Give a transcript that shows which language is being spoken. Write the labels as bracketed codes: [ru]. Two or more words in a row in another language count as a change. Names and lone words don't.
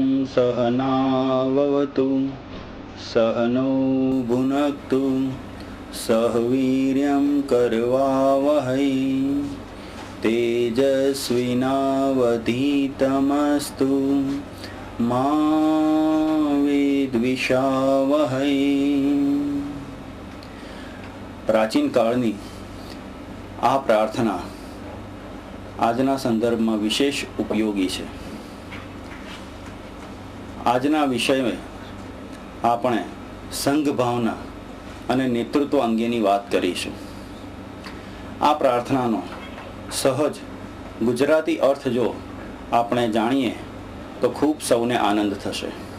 [sa] सहनाववतु सहनौ भुनक्तु सह वीर्यं करवावहै तेजस्विनावधीतमस्तु मा विद्विषावहै। [gu] પ્રાચીન કાળની આ પ્રાર્થના આજના સંદર્ભમાં વિશેષ ઉપયોગી છે। આજના વિષયમાં આપણે સંઘ ભાવના અને નેતૃત્વ અંગેની વાત કરીશું। આ પ્રાર્થનાનો સહજ ગુજરાતી અર્થ જો આપણે જાણીએ તો ખૂબ સૌને આનંદ થશે।